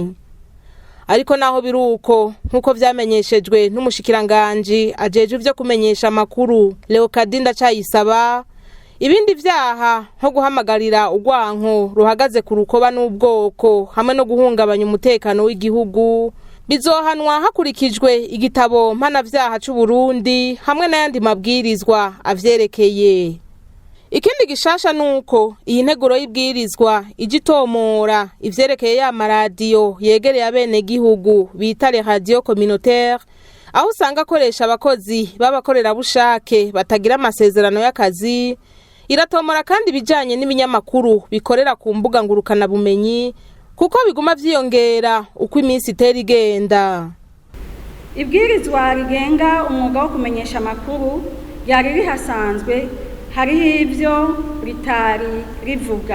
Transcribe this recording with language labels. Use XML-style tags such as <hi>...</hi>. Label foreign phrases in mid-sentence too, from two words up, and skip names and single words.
<rn>Ariko naho biruko nkuko vyamenyeshejwe n'umushikiranganje ajejwe ivyo kumenyesha amakuru Leokadi Ndacayisaba, ibindi vyaha nko guhamagarira urwanko ruhagaze ku rukoba n'ubwoko hamwe no guhungabanya umutekano w'igihugu bizohanwa hakurikijwe igitabo mpanavyaha c'u Burundi hamwe n'ayandi mabwirizwa avyerekeye. Ikindi gishasha nuko iyi nteguro y'ibwirizwa igitomora ivyerekeye ya maradiyo yegereye abene gihugu bita</rn> <fr>les radios communautaires,</fr> <rn>aho usanga akoresha abakozi b'abakorera bushake batagira amasezerano y'akazi. Iratomora kandi bijanye n'ibinyamakuru bikorera ku mbuga ngurukana bumenyi kuko biguma vyiyongera uko iminsi itera igenda. Ibwirizwa rigenga umwuga wo kumenyesha amakuru yari rihasanzwe hari ivyo ritari rivuga.</rn>